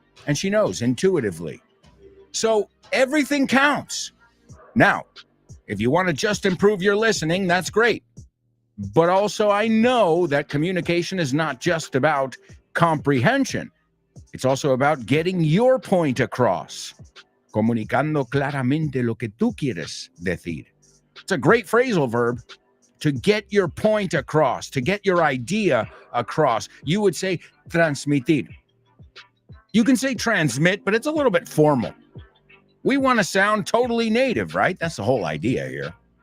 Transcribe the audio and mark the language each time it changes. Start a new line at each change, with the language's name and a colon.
English: And she knows intuitively. So everything counts. Now, if you want to just improve your listening, that's great. But also, I know that communication is not just about comprehension. It's also about getting your point across.
Spanish: Comunicando claramente lo que tú quieres decir.
English: It's a great phrasal verb to get your point across, to get your idea across. You would say transmitir. You can say transmit, but it's a little bit formal. We want to sound totally native, right? That's the whole idea here.